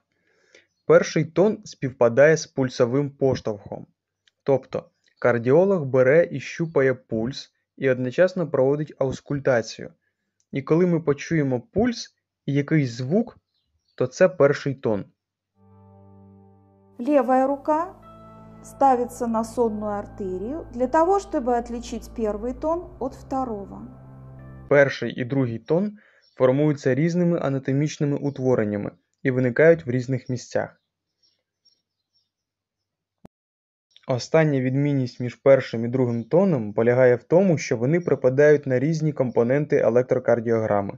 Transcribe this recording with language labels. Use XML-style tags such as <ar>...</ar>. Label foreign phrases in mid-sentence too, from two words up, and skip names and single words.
<uk>Перший тон співпадає з пульсовим поштовхом. Тобто кардіолог бере і щупає пульс і одночасно проводить аускультацію. І коли ми почуємо пульс і якийсь звук, то це перший тон.</uk> <ru>Левая рука ставится на сонную артерию для того, чтобы отличить первый тон от второго.</ru> <uk>Перший і другий тон формуються різними анатомічними утвореннями і виникають в різних місцях. Остання відмінність між першим і другим тоном полягає в тому, що вони припадають на різні компоненти електрокардіограми.</uk>